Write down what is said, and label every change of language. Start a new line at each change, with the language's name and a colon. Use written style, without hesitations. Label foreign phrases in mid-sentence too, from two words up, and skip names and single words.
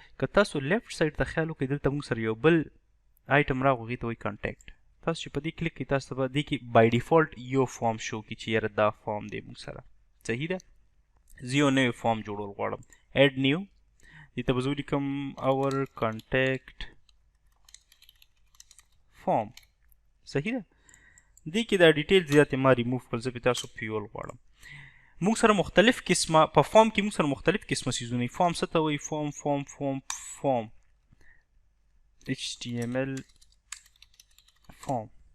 Pashto: که تاسو
English: left side
Pashto: ته خیال وکړئ دلته موږ سره یو بل آیټم راغو، هغې ته وایي کنټیکټ. تاسو چې په دې کلیک کړئ تاسو ته به دې کې
English: by default
Pashto: یو فارم شو کړي چې یاره دا فارم دی موږ سره. صحیح ده. زه یو نوی فارم جوړول غواړم.
English: add new.
Pashto: دې ته به زه ولیکم
English: our contact form.
Pashto: صحیح ده. دې کې دا ډیټیل زیاتې ما ریموف کړل، زه پې تاسو پیول غواړم. موږ سره مختلف قسمه په فارم کې موږ سره مختلف قسمه څیزونه وي. فارم څه ته وایي؟ فارم HTML فارم.